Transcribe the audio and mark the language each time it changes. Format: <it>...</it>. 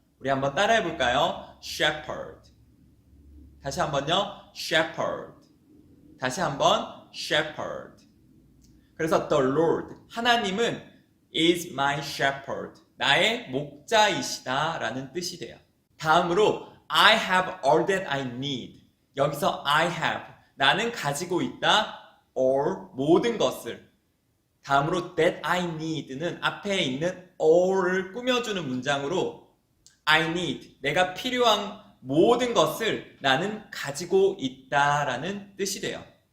<ko>우리 한번 따라해 볼까요? shepherd. 다시 한번요. shepherd. 다시 한번 shepherd. 그래서</ko> <en>the Lord,</en> <ko>하나님은</ko> <en>is my shepherd,</en> <ko>나의 목자이시다 라는 뜻이 돼요.</ko> <en>다음으로 I have all that I need.</en> <ko>여기서</ko> <en>I have,</en> <ko>나는 가지고 있다, all, 모든 것을. 다음으로</ko> <en>that I need</en> <ko>는 앞에 있는 all을 꾸며주는 문장으로</ko> <en>I need,</en> <ko>내가 필요한 모든 것을 나는 가지고 있다라는 뜻이 돼요.</ko>